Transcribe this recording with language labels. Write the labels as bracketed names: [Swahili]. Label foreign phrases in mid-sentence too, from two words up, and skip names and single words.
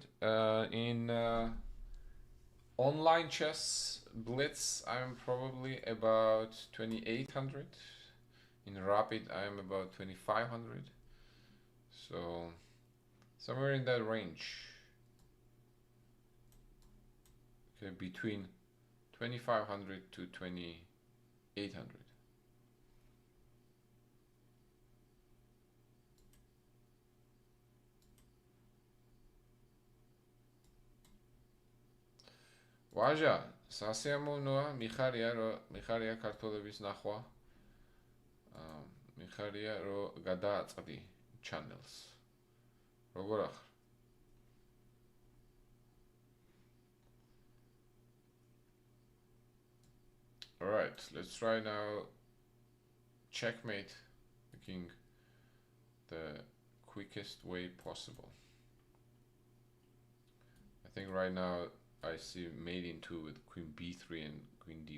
[English] In online chess blitz, I'm probably about 2,800. In rapid, I'm about 2,500. So somewhere in that range. Okay, between 2,500 to 2,800. [Georgian] ვაჟა, სასიამოვნოა, მიხარია ქართველების ნახვა. მიხარია რომ გადააწყდი channels. როგორ ახარ? [English] Alright, let's try now checkmate the king the quickest way possible. I think right now I see mate in 2 with queen b3 and queen d1.